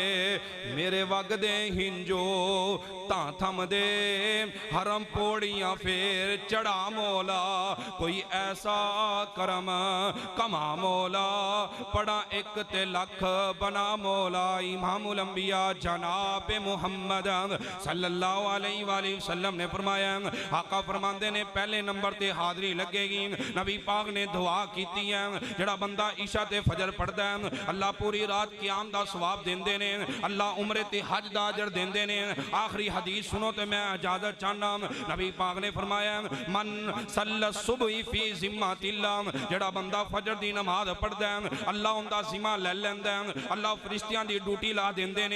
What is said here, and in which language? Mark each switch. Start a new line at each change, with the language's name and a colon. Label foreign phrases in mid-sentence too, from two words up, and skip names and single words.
Punjabi: میرے وگدے ہنجو تاں تھم دے، حرم پوڑیاں فیر چڑھا مولا. کوئی ایسا کرم کما مولا، پڑا اک تے لکھ بنا مولا. امام الانبیاء جناب محمد
Arabic: صلى الله عليه وسلم
Punjabi: نے فرمایا، آقا فرماندے نے پہلے نمبر تے حاضری لگے گی. نبی پاک نے دعا کیتی ہے، جیہڑا بندہ عشاء تے فجر پڑھدا ہے اللہ پوری رات قیام دا ثواب دیندے نے، اللہ عمرے تے حج دا اجر دیندے نے, अल्लाह उम्रे ते हज दा अजर देंदे ने। آخری حدیث سنو تو میں اجازت چاہنا۔ نبی پاک نے فرمایا,
Arabic: من صلى الصبح في ذمة الله,
Punjabi: جیہڑا بندہ فجر دی نماز پڑھدا ہے اللہ اوہدا ذمہ لے لیندا ہے، اللہ فرشتیاں دی ڈیوٹی لا دیندے نے.